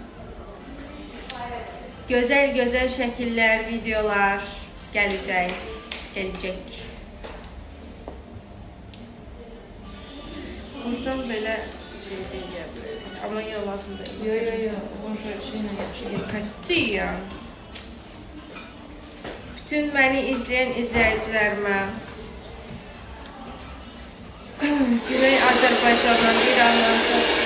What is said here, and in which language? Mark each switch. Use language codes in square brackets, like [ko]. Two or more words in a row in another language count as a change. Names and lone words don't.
[az] Gözəl şəkillər, videolar gələcək. Buradan belə şey deyəcəm. Amma yox, lazım deyil. Yo. Boş ver, şeylə yaxşı gedir. Kaçıyam. [tr] Bütün beni izleyen izleyicilerime, Güney Azerbaycan'dan, İran'dan çok